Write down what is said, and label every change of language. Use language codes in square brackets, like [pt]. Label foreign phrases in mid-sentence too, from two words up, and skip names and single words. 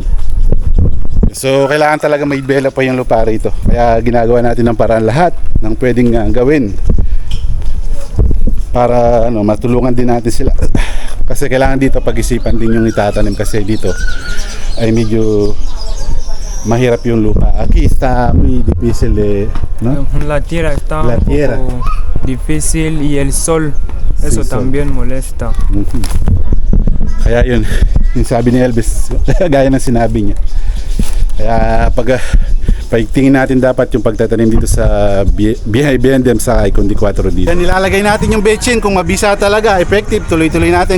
[tl] So, kailangan talaga may bela pa yung lupa rito. Kaya ginagawa natin ng paraan lahat ng pwedeng gawin para ano, matulungan din natin sila. Kasi kailangan dito pag-isipan din yung itatanim kasi dito ay medyo mahirap yung lupa. [es] Aquí está muy difícil, ¿no? La tierra está La un tierra. poco difícil y el sol, eso Sí, sol. también molesta. Mhm. [tl] Kaya yun, yung sabi ni Elvis, gaya ng sinabi niya. Kaya pagtingin natin dapat yung pagtatanim dito sa BNDM sa Icon D4 dito. Yan, nilalagay natin yung betchin kung mabisa talaga, effective, tuloy-tuloy natin.